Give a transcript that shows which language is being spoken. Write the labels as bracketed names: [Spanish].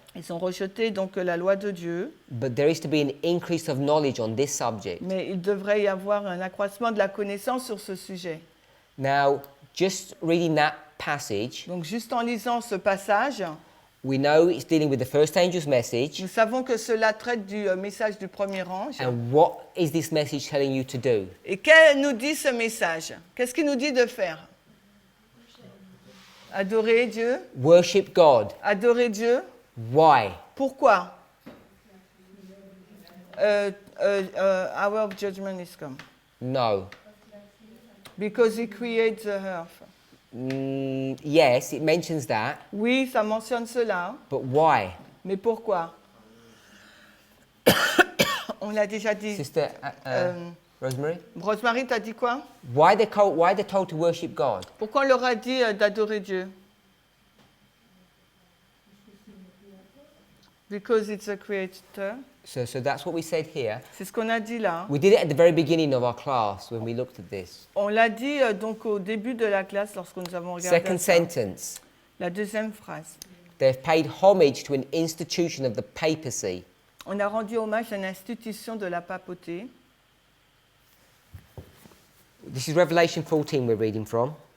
[French] Ils ont rejeté donc la loi de Dieu, [English] but there is to be an increase of knowledge on this subject. [French] mais il devrait y avoir un accroissement de la connaissance sur ce sujet. [English] Now, just reading that passage, [French] Donc, juste en lisant ce passage, [English] we know it's dealing with the first angel's message. [French] nous savons que cela traite du message du premier ange. [English] And what is this message telling you to do? [French] Et qu'est-ce nous dit ce message? Qu'est-ce qu'il nous dit de faire? Adorer Dieu. [English] Worship God. [French] Adorer Dieu. [English] Why? [French] Pourquoi? [English] Hour of judgment is come. No. Because he creates the earth. Yes, it mentions that, [French] Oui, ça mentionne cela. [English] but why? [French] Mais pourquoi? On l'a déjà dit. [English] Sister Rosemary? [French] Rosemary, t'as dit quoi? [English] Why they're told to worship God? [French] Pourquoi on leur a dit d'adorer Dieu? [English] Because it's a creator. So that's what we said here. [French] C'est ce qu'on a dit là. [English] We did it at the very beginning of our class when we looked at this. [French] On l'a dit donc au début de la classe lorsque nous avons regardé [English] Second [French] ça. [English] sentence. [French] La deuxième phrase. [English] They've paid homage to an institution of the papacy. [French] On a rendu hommage à une institution de la papauté. [English] This is Revelation 14 we're reading from.